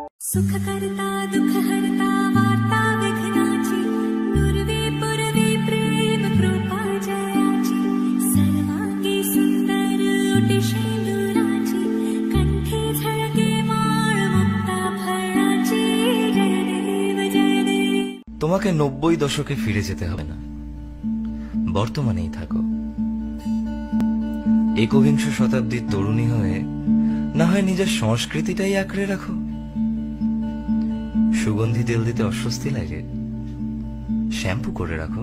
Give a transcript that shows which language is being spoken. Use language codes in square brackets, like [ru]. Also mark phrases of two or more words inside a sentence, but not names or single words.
[mr] सुख करता दुख हरता वार्ता विघ्नाची नुरवी पुरवी प्रेम कृपा जयाची सर्वांगी सुंदर ओटी शेंदुराची कंठी झळके माळ मुक्ता फळाची जय देव जय देव। [bn] তোমাকে 90 দশকে ফিরে যেতে হবে না, বর্তমানেই থাকো। একবিংশ শতাব্দীর তরুণী হয়ে না হয় নিজের সংস্কৃতিটাই আঁকড়ে রাখো। সুগন্ধি তেল দিতে অস্বস্তি লাগে, শ্যাম্পু করে রাখো।